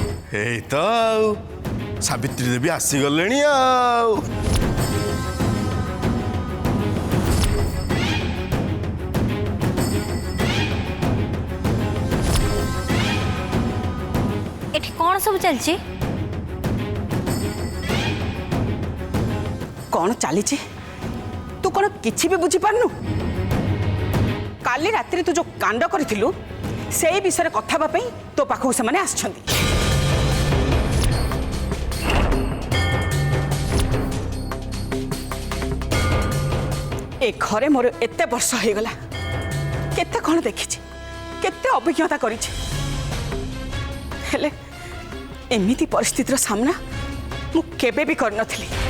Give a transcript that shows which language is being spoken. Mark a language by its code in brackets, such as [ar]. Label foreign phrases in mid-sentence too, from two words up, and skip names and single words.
[or] ଏଇ ତ ଆଉ ସାବିତ୍ରୀ ଦେବୀ ଆସିଗଲେଣି ଆଉ। [bn] এটি কোন সব চলছে? [or] କ'ଣ ଚାଲିଛି ତୁ କ'ଣ କିଛି ବି ବୁଝିପାରୁନୁ? କାଲି ରାତିରେ ତୁ ଯୋଉ କାଣ୍ଡ କରିଥିଲୁ ସେଇ ବିଷୟରେ କଥା ହେବା ପାଇଁ ତୋ ପାଖକୁ ସେମାନେ ଆସିଛନ୍ତି। ଏ ଘରେ ମୋର ଏତେ ବର୍ଷ ହେଇଗଲା, କେତେ କ'ଣ ଦେଖିଛି, କେତେ ଅଭିଜ୍ଞତା କରିଛି, ହେଲେ ଏମିତି ପରିସ୍ଥିତିର ସାମ୍ନା ମୁଁ କେବେ ବି କରିନଥିଲି।